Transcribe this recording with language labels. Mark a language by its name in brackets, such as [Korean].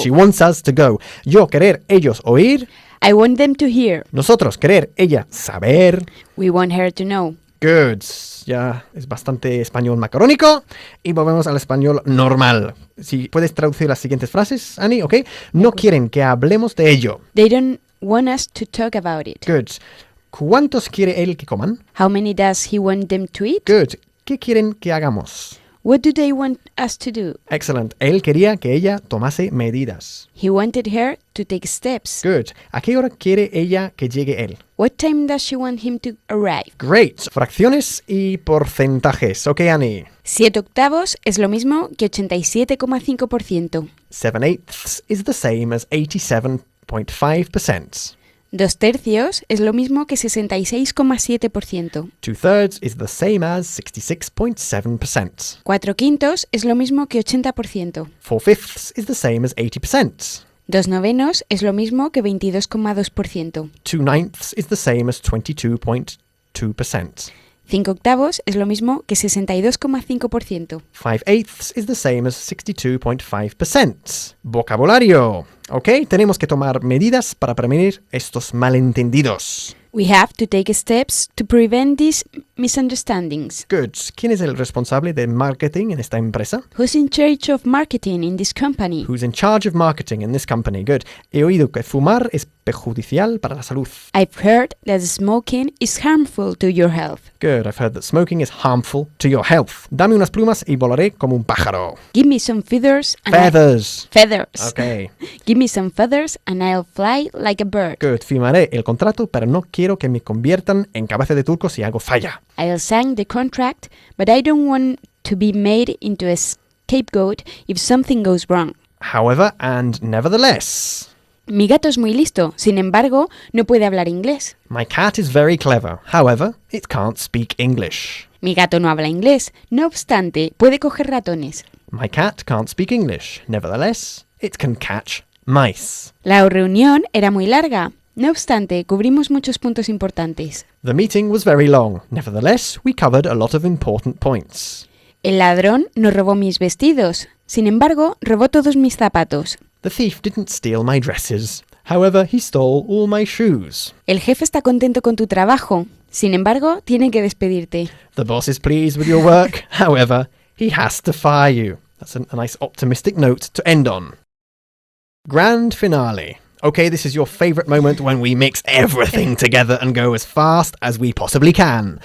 [English] She wants us to go. [Spanish] Yo querer, ellos oír. [English] I want them to hear. [Spanish] Nosotros querer, ella saber. [English] We want her to know. Good. [Spanish] Ya es bastante español macarónico. Y volvemos al español normal. Si puedes traducir las siguientes frases, Annie, ¿ok? No quieren que hablemos de ello. [English] They don't want us to talk about it. Good. [Spanish] ¿Cuántos quiere él que coman? [English] How many does he want them to eat? Good. [Spanish] ¿Qué quieren que hagamos? [English] What do they want us to do? Excellent. [Spanish] Él quería que ella tomase medidas. [English] He wanted her to take steps. Good. [Spanish] ¿A qué hora quiere ella que llegue él? [English] What time does she want him to arrive? Great. [Spanish] Fracciones y porcentajes. [English] Ok, Annie. [Spanish] 7/8 es lo mismo que 87,5%. [English] 7/8 is the same as 87.5%. [Spanish] 2/3 es lo mismo que 66,7%. [English] 2/3 is the same as 66.7%. [Spanish] 4/5 es lo mismo que 80%. [English] 4/5 is the same as 80%. [Spanish] 2/9 es lo mismo que 22,2%. [English] 2/9 is the same as 22.2%. [Spanish] 5/8 es lo mismo que 62,5%. [English] 5/8 is the same as 62.5%. [Spanish] Vocabulario. Ok, tenemos que tomar medidas para prevenir estos malentendidos. [English] We have to take steps to prevent these misunderstandings. Good. [Spanish] ¿Quién es el responsable de marketing en esta empresa? [English] Who's in charge of marketing in this company? Who's in charge of marketing in this company? Good. [Spanish] He oído que fumar es perjudicial para la salud. [English] I've heard that smoking is harmful to your health. Good. I've heard that smoking is harmful to your health. [Spanish] Dame unas plumas y volaré como un pájaro. [English] Give me some feathers and Feathers. feathers. Ok. Give me some feathers and I'll fly like a bird. Good. [Spanish] Firmaré el contrato, pero no quiero que me conviertan en cabeza de turco si hago falla. [English] I'll sign the contract, but I don't want to be made into a scapegoat if something goes wrong. However, and nevertheless. [Spanish] Mi gato es muy listo, sin embargo, no puede hablar inglés. [English] My cat is very clever. However, it can't speak English. [Spanish] Mi gato no habla inglés, no obstante, puede coger ratones. [English] My cat can't speak English. Nevertheless, it can catch mice. [Spanish] La reunión era muy larga. No obstante, cubrimos muchos puntos importantes. [English] The meeting was very long. Nevertheless, we covered a lot of important points. [Spanish] El ladrón no robó mis vestidos. Sin embargo, robó todos mis zapatos. [English] The thief didn't steal my dresses. However, he stole all my shoes. [Spanish] El jefe está contento con tu trabajo. Sin embargo, tiene que despedirte. [English] The boss is pleased with your work. However, he has to fire you. That's a nice optimistic note to end on. Grand finale. Okay, this is your favorite moment when we mix everything together and go as fast as we possibly can.